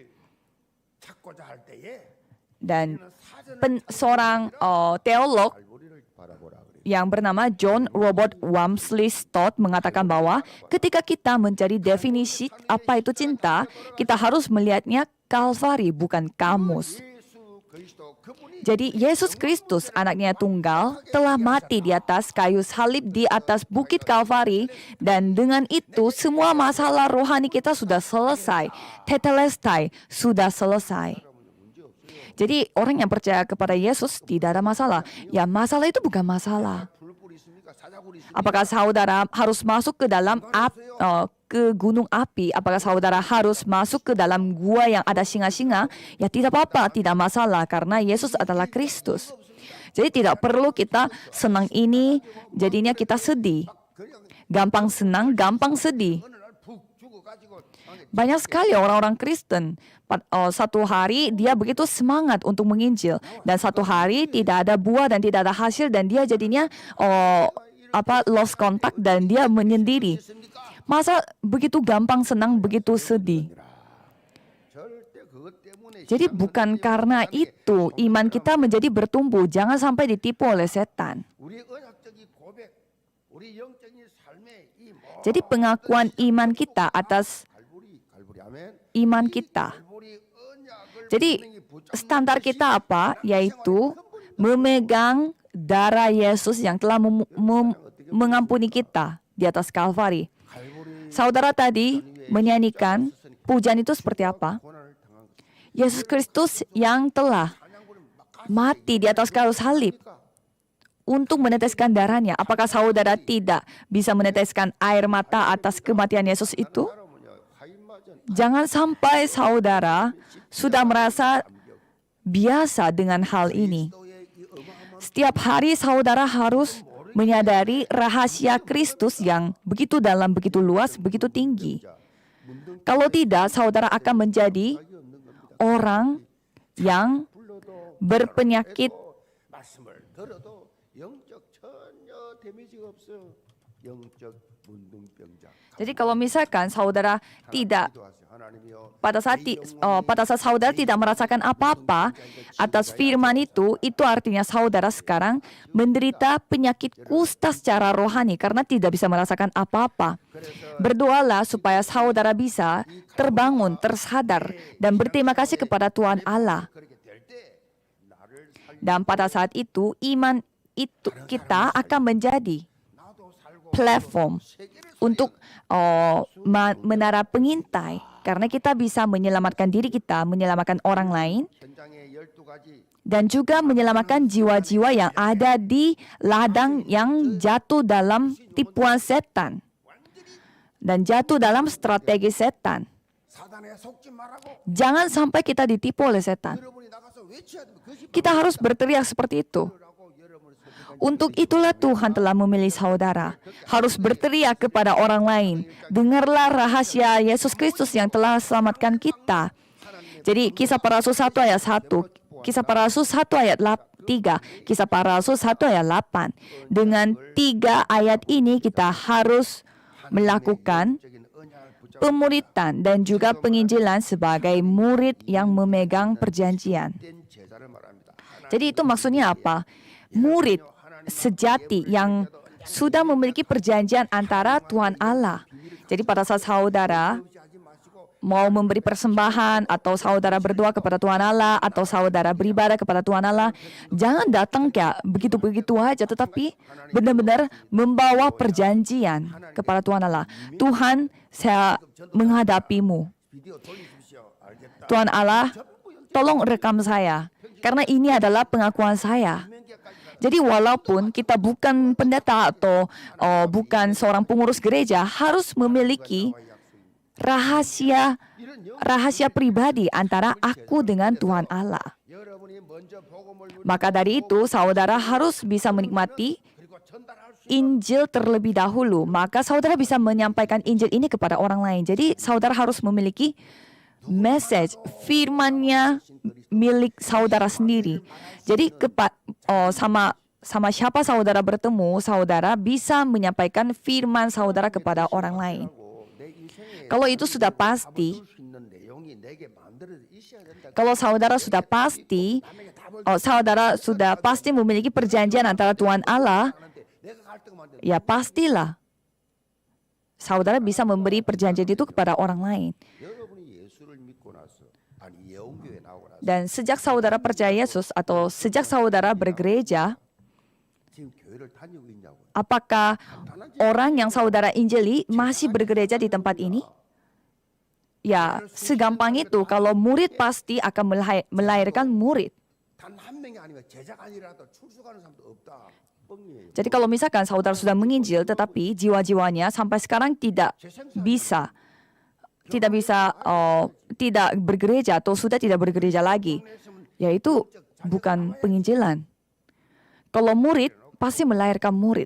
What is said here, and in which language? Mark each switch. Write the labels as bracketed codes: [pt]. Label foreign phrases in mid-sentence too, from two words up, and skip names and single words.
[id] Dan seorang teolog yang bernama John Robert Walmsley Stott mengatakan bahwa ketika kita mencari definisi apa itu cinta, kita harus melihatnya Kalvari, bukan kamus. [ko] 그리스도 그분이 [id] Jadi Yesus Kristus, anaknya tunggal, telah mati di atas kayu salib di atas bukit Kalvari, dan dengan itu semua masalah rohani kita sudah selesai. Tetelestai, sudah selesai. Jadi orang yang percaya kepada Yesus tidak ada masalah. Ya, masalah itu bukan masalah. [ko] 불불 있습니까? 사자굴 있습니까? [id] Apakah saudara harus masuk ke dalam ke gunung api? Apakah saudara harus masuk ke dalam gua yang ada singa-singa? Ya tidak apa-apa, tidak masalah karena Yesus adalah Kristus. Jadi tidak perlu kita senang ini, jadinya kita sedih. Gampang senang, gampang sedih. [ko] 어느 날 푹 죽어가지고 [id] Banyak sekali orang-orang Kristen. Satu hari dia begitu semangat untuk menginjil, dan satu hari tidak ada buah dan tidak ada hasil, dan dia jadinya [en] lost contact [id] dan dia menyendiri. Masa begitu gampang senang, begitu sedih? [ko] 절대 그것 때문에 [id] Jadi bukan karena itu iman kita menjadi bertumbuh. Jangan sampai ditipu oleh setan. [ko] 우리 언약적인 고백, 우리 영적인 삶의 이 [id] Jadi pengakuan iman kita atas [ko] 갈보리 아멘. [id] iman kita. [ko] 갈보리 언약을 [id] Jadi [ko] 분명히 붙잡는 [id] standar kita apa? Yaitu memegang darah Yesus yang telah mengampuni kita di atas Kalvari. 갈보리 Saudara tadi menyanyikan pujian itu seperti apa? [ko] 고난을 당한 것. [id] Yesus Kristus yang telah mati di atas kayu salib untuk meneteskan darahnya. Apakah saudara tidak bisa meneteskan air mata atas kematian Yesus itu? Jangan sampai saudara sudah merasa biasa dengan hal ini. Setiap hari saudara harus menyadari rahasia Kristus yang begitu dalam, begitu luas, begitu tinggi. Kalau tidak, saudara akan menjadi orang yang berpenyakit. [ko] 말씀을 들어도 영적 전혀 데미지가 없어. 영적 문둥병자. [id] Jadi kalau misalkan saudara tidak [ko] 기도하세요. 하나님이여. [id] pada saat saudara tidak merasakan apa-apa atas firman itu artinya saudara sekarang menderita penyakit kusta secara rohani karena tidak bisa merasakan apa-apa. Berdoalah supaya saudara bisa terbangun, tersadar, dan berterima kasih kepada Tuhan Allah. [ko] 그렇게 될 때 나를 살 [id] Dan pada saat itu, iman itu kita akan menjadi [ko] 나도 살고 [id] platform untuk menara pengintai. Karena kita bisa menyelamatkan diri kita, menyelamatkan orang lain, [ko] 현장의 12가지 [id] dan juga menyelamatkan jiwa-jiwa yang ada di ladang yang jatuh dalam tipuan setan dan jatuh dalam strategi setan. [ko] 사단에 속지 말라고 [id] Jangan sampai kita ditipu oleh setan. [ko] 여러분이 나가서 외쳐야 되면 그것이 [id] Kita harus berteriak seperti itu. [ko] 라고 여러분을 설득한 [id] Untuk itulah Tuhan telah memilih saudara. Harus berteriak kepada orang lain. Dengarlah rahasia Yesus Kristus yang telah selamatkan kita. Jadi Kisah Para Rasul 1 ayat 1, Kisah Para Rasul 1 ayat 3, Kisah Para Rasul 1 ayat 8. Dengan 3 ayat ini kita harus melakukan [ko] 적인 언약을 붙잡은 [id] pemuritan dan juga penginjilan sebagai murid yang memegang perjanjian. [ko] 제자를 말합니다. [id] Jadi itu maksudnya apa? Murid sejati yang sudah memiliki perjanjian antara Tuhan Allah. Jadi pada saat saudara [ko] 하지 마시고 [id] mau memberi persembahan atau saudara berdoa kepada Tuhan Allah atau saudara beribadah kepada Tuhan Allah, jangan datang kayak begitu-begitu aja, tetapi benar-benar membawa perjanjian kepada Tuhan Allah. Tuhan, saya menghadapimu. [ko] 비디오 돌리십시오. 알겠다. [id] Tuhan Allah, tolong rekam saya, karena ini adalah pengakuan saya. Jadi walaupun kita bukan pendeta atau bukan seorang pengurus gereja, harus memiliki rahasia pribadi antara aku dengan Tuhan Allah. [ko] 여러분이 먼저 복음을 [id] Maka dari itu, saudara harus bisa menikmati [ko] 그리고 전달할 수 [id] Injil terlebih dahulu. Maka saudara bisa menyampaikan Injil ini kepada orang lain. Jadi saudara harus memiliki message, firman-Nya milik saudara sendiri. Jadi sama siapa saudara bertemu, saudara bisa menyampaikan firman saudara kepada orang lain. [ko] 내 인생에 [id] Kalau itu sudah pasti, [ko] 수 있는 내용이 내게 만들어져 있어야 된다. [id] kalau saudara sudah pasti, saudara sudah pasti memiliki perjanjian antara Tuhan Allah, [ko] 하는데 내가 갈등만 돼. [id] ya pastilah saudara bisa memberi perjanjian itu kepada orang lain. [ko] 여러분이 예수를 믿고 나서 아니 예언교회 나오고 나서 [id] Dan sejak saudara percaya Yesus atau sejak saudara bergereja, [ko] 지금 교회를 다니고 있냐고. [id] apakah orang yang saudara injili masih bergereja di tempat ini? Ya, segampang itu. Kalau murid pasti akan melahirkan murid. [ko] 단 한 명이 아니면 제자가 아니라도 출석하는 사람도 없다. 뻥이에요. [id] Jadi kalau misalkan saudara sudah menginjil tetapi jiwa-jiwanya sampai sekarang tidak bisa tidak bergereja atau sudah tidak bergereja lagi, yaitu bukan penginjilan. Kalau murid pasti melahirkan murid.